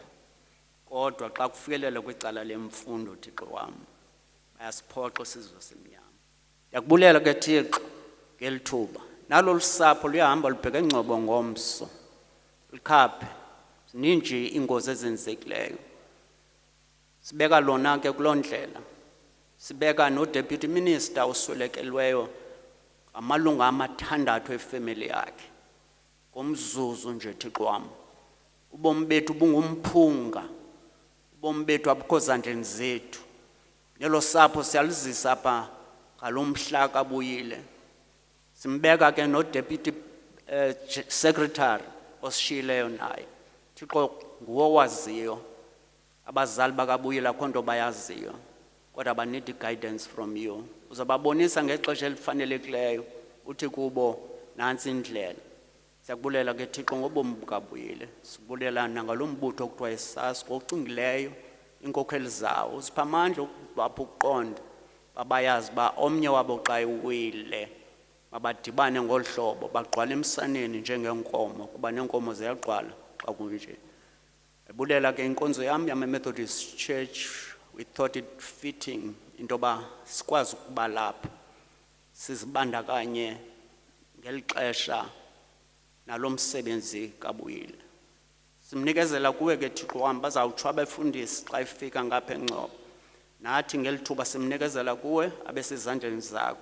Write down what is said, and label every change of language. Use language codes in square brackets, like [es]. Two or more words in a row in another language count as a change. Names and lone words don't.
[xh] Kodwa xa kufikelela kwicala lemfundo Thixo wam bayasiphoxa isizwe simnyama. Ndiyakubulela ke Thixo ngeli thuba. Nalo lusapho luyahamba lubheka engcobo ngomso. Likhaphe zininji ingozi ezenzekileyo. Sibeka lona ke kuloo ndlela. Sibeka no [en] deputy minister [xh] oswelekelweyo amalunga amathandathu efamily yakhe. Ngomzuzu nje Thixo wam. Ubomi bethu bungumphunga. Ubomi bethu abukho zandleni zethu. Nelo sapho siyalizisa apha ngalomhla kabuyile. Simbeka ke no [en] deputy secretary [xh] osishiyileyo naye. Thixo nguwe owaziyo. Abazali bakabuyile akho nto bayaziyo. Kodwa banneed [en] guidance from you. [xh] Uzababonisa ngexesha elifanelekileyo. Uthi kubo nansi indlela. Siyakubulela ke Thixo ngobomi bukabuyile. Sibulela nangalombutho okuthiwa yiSasko ocingileyo inkokheli zawo. Usipha amandla okubapha ukuqonda. Babayazi ba omnye wabo xa ewile mabadibane ngolu hlobo bagqwala emsaneni njengenkomo kuba nenkomo ziyagqwala xa kunje. Ebulela ke inkonzo yam yama-Methodist Church, [en] we thought it fitting into [xh] yoba sikwazi ukuba lapha sizibandakanye ngeli xesha nalo msebenzi kabuyile. Simnikezela kuwe ke Thixo wam bazawutsho abefundisi xa ifika ngapha eNgcobo. Nathi ngeli thuba simnikezela kuwe abesezandleni zakho.